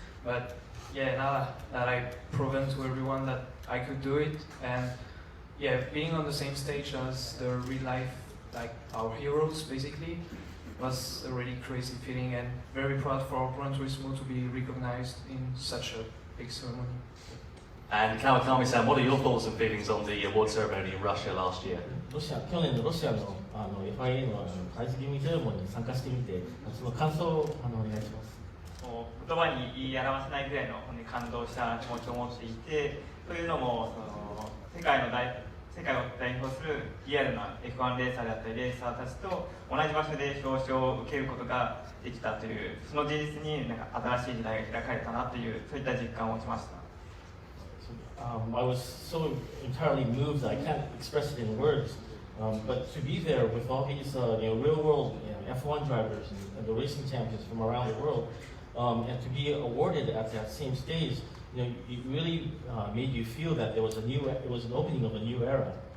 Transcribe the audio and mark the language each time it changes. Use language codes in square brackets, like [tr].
[en] But yeah, now that I've proven to everyone that I could do it, and yeah, being on the same stage as the real life, like our heroes basically, was a really crazy feeling, and very proud for Gran Turismo to be recognized in such a big ceremony. And Kawakami-san, what are your thoughts and feelings on the award ceremony in Russia last year? [ja] 去年のロシアのFIA のプライズギミングセレモニーに参加してみて、その感想をお願いします。言葉に言い表せないぐらいの感動した気持ちを持っていて、というのも世界を代表するリアルな F1 レーサーであったりレーサーたちと同じ場所で表彰を受けることができたという、その事実に新しい時代が開かれたなという、そういった実感を持ちました。 [en] I was so entirely moved that I can't express it in words. But to be there with all these real-world F1 drivers and the racing champions from around the world, and to be awarded at that same stage, it really made you feel that it was an opening of a new era.